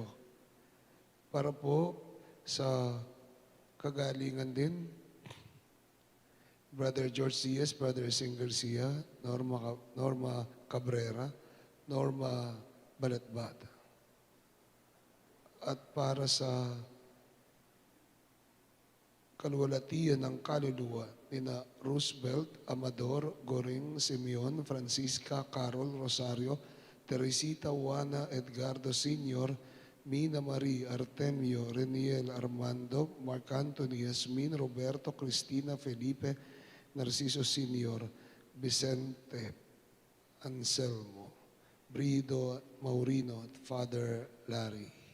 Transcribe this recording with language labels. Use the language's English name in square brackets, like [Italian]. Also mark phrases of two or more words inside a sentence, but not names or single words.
[Filipino] Para po sa kagalingan din, Brother George Diaz, Brother Sing Garcia, Norma Cabrera, Norma Balatbat. At para sa kalwalatian ng kaluluwa nina Roosevelt, Amador, Goring, Simeon, Francisca, Carol, Rosario, Teresita, Juana, Edgardo Sr., Mina Marie, Artemio, Reniel, Armando, Mark Anthony, Yasmin, Roberto, Cristina, Felipe, Narciso Sr., Vicente, Anselmo, Brido, Maurino, at Father Larry.